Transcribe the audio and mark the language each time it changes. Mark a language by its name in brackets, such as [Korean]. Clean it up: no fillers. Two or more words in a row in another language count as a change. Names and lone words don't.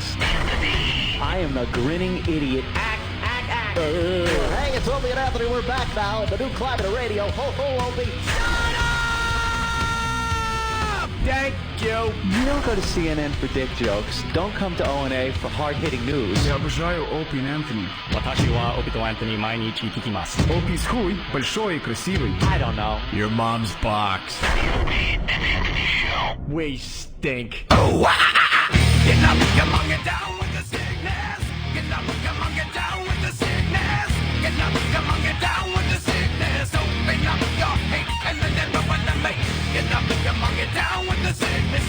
[English] I am a grinning idiot. Hey, it's Opie and Anthony. We're back now at the new climate of radio. Ho, ho, Opie. Thank you. You don't go to CNN for dick jokes. Don't come to O&A for hard-hitting news. [Russian] Я обожаю Опи и Энтони. [Japanese] 私はOpieと Anthony 毎日聞きます. [Russian] Опи хуй, большой и красивый. [English] I don't know. Your mom's box. We stink. Oh, get up, come on, get down with the sickness. Get up, come on, get down with the sickness. Get up, come on, get down with the sickness. Open up your hate and then never want to make. Get up, come on, get down with the sickness.